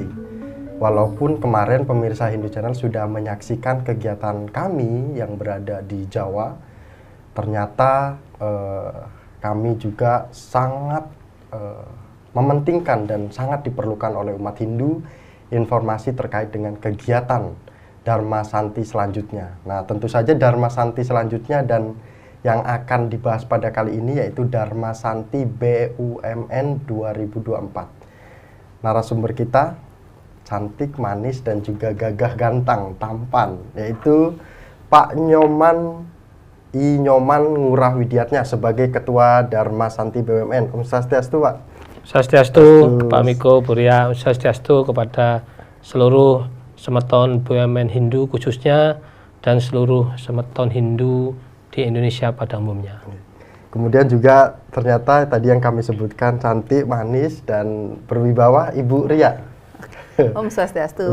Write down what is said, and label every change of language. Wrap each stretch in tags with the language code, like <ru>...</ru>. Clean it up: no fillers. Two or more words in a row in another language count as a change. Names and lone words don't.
<id>Walaupun kemarin pemirsa Hindu Channel sudah menyaksikan kegiatan kami yang berada di Jawa, ternyata kami juga sangat mementingkan dan sangat diperlukan oleh umat Hindu informasi terkait dengan kegiatan Dharma Santi selanjutnya. Nah, tentu saja Dharma Santi selanjutnya dan yang akan dibahas pada kali ini yaitu Dharma Santi BUMN 2024. Narasumber kita cantik, manis, dan juga gagah gantang, tampan, yaitu Pak Nyoman I. Nyoman Ngurah Widiatnya sebagai Ketua Dharma Santi BUMN. Om Swastiastu, Pak. Swastiastu, Pak Miko, Bu Ria. Swastiastu kepada seluruh Semeton BUMN Hindu khususnya dan seluruh Semeton Hindu di Indonesia pada umumnya. Kemudian juga ternyata tadi yang kami sebutkan cantik, manis, dan berwibawa, Ibu Ria. Om Swastiastu.</id>